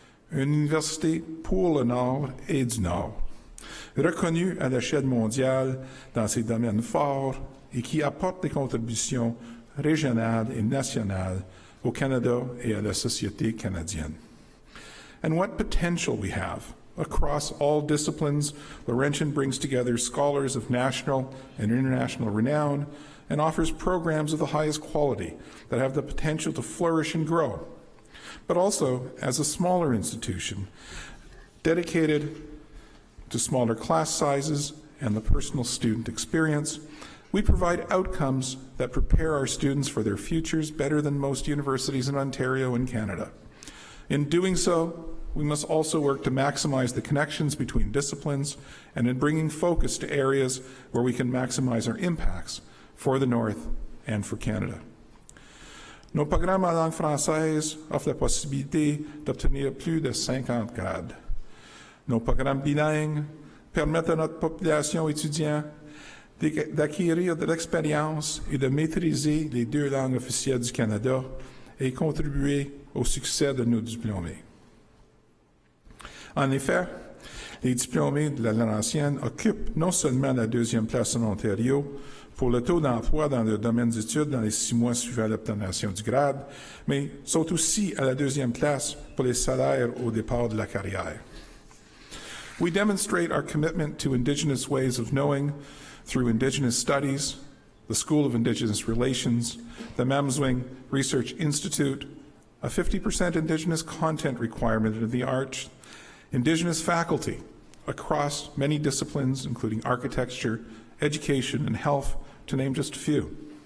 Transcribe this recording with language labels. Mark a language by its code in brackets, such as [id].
[fr] Une université pour le Nord et du Nord, reconnue à l'échelle mondiale dans ses domaines forts et qui apporte des contributions régionales et nationales au Canada et à la société canadienne. [en] And what potential we have. Across all disciplines, Laurentian brings together scholars of national and international renown and offers programs of the highest quality that have the potential to flourish and grow. But also, as a smaller institution, dedicated to smaller class sizes and the personal student experience, we provide outcomes that prepare our students for their futures better than most universities in Ontario and Canada. In doing so, we must also work to maximize the connections between disciplines and in bringing focus to areas where we can maximize our impacts for the North and for Canada. [fr] Nos programmes en langue française offrent la possibilité d'obtenir plus de 50 grades. Nos programmes bilingues permettent à notre population étudiante d'acquérir de l'expérience et de maîtriser les deux langues officielles du Canada et contribuer au succès de nos diplômés. En effet, les diplômés de la Laurentienne occupent non seulement la deuxième place en Ontario pour le taux d'emploi dans le domaine d'études dans les 6 mois suivant l'obtention du grade, mais sont aussi à la deuxième place pour les salaires au départ de la carrière. [en] We demonstrate our commitment to Indigenous ways of knowing through Indigenous studies, the School of Indigenous Relations, the Mamswing Research Institute, a 50% Indigenous content requirement in the arts, Indigenous faculty across many disciplines, including architecture, education, and health, to name just a few.